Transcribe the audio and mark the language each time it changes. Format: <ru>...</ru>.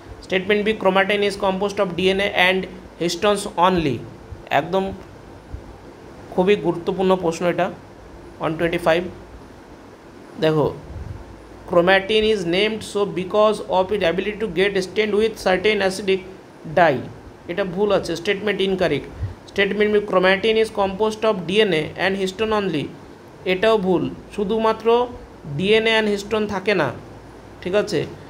<en>Statement B, chromatin is composed of DNA and histones only.</en> <bn>একদম খুবই গুরুত্বপূর্ণ প্রশ্ন এটা।</bn> <en>On 25, দেখো, chromatin is named so because of its ability to get stained with certain acidic dye,</en> <bn>এটা ভুল আছে, statement incorrect.</bn> <en>statement B, chromatin is composed of DNA and histone only,</en> <bn>এটাও ভুল, শুধুমাত্র ডিএনএ অ্যান্ড হিস্টোন থাকে না, ঠিক আছে?</bn>